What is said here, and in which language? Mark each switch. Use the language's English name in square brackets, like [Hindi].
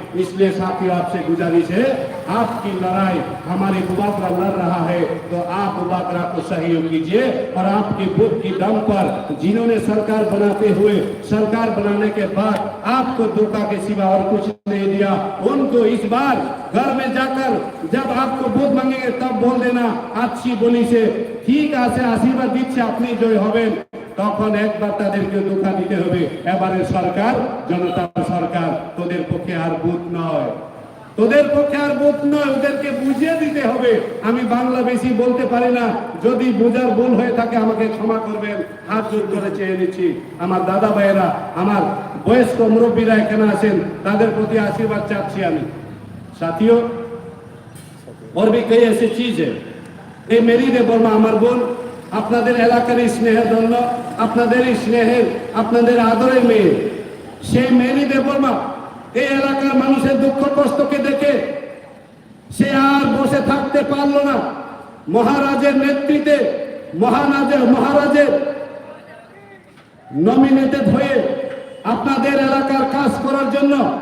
[Hindi] इसलिए साथियों आपसे गुजारिश है, आपकी लड़ाई हमारे बुबाकरा लड़ रहा है तो आप बुबाकरा को सहयोग कीजिए और आपके बुद्ध की दम पर जिन्होंने सरकार बनाते हुए, सरकार बनाने के बाद आपको धोखा के सिवा और कुछ नहीं दिया, उनको इस बार घर में जाकर जब आपको बुद्ध मांगेंगे तब बोल देना अच्छी बोली से, ठीक আছে আশীর্বাদ দিচ্ছে আপনি জয় হবেন। [Bangla] তখন একবার তাদেরকে ধোঁকা দিতে হবে, এবারে সরকার জনতার সরকার, তোদের পক্ষে আর বুথ নয়, তোদের পক্ষে আর বুথ নয়, ওদেরকে বুঝিয়ে দিতে হবে। আমি বাংলা বেশি বলতে পারি না, যদি বোঝার ভুল হয়ে থাকে আমাকে ক্ষমা করবেন, হাত জোর করে চেয়ে নিচ্ছি। আমার দাদা ভাইয়েরা, আমার বয়স্ক মুরব্বীরা এখানে আছেন, তাদের প্রতি আশীর্বাদ চাচ্ছি আমি। [Hindi] সাথীও और भी कई ऐसी चीज है। [Bangla] এই মেরি দেববর্মা আমার বোন, আপনাদের এলাকার স্নেহের জন্য, আপনাদের স্নেহের, আপনাদের আদরের মেয়ে, সেই মেরি দেববর্মা এই এলাকার মানুষের দুঃখ কষ্টকে দেখে সে আর বসে থাকতে পারলো না। মহারাজের নেতৃত্বে, মহারাজের নমিনেটেড হয়ে আপনাদের এলাকার কাজ করার জন্য